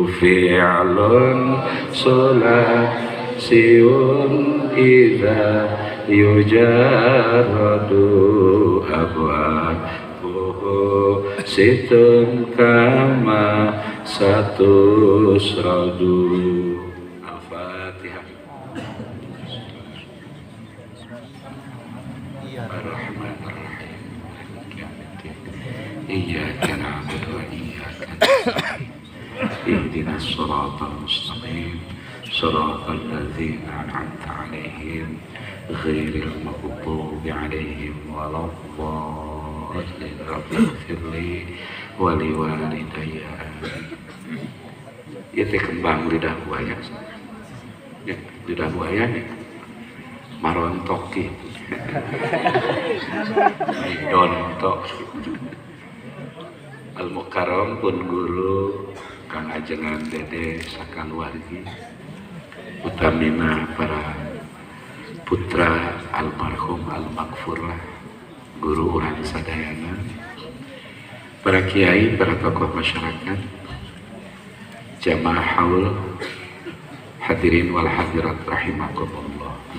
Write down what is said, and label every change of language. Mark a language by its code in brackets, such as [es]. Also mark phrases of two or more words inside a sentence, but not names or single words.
[ar] فعل ثلاثي إذا يجرد أبوابه ست كما ستسرد. Al-Fatihah. الرحمن الرحيم. إياك نعبد وإياك نستعين. اهدنا الصراط المستقيم صراط الذين أنعمت عليهم غير المغضوب عليهم ولا الضالين. رب اغفر لي ولوالدي. [su] Ieu teh kembang lidah buaya. Ya, lidah buaya nih. Marontok gitu. Dontok. Al-Mukarram pun guru Kang Ajengan Dede sakaluargi utamina para putra almarhum al-maghfurlah guru urang sadayana, para kiai, para tokoh masyarakat, jamaah haul, [ar] الحاضرين والحاضرات رحمكم الله.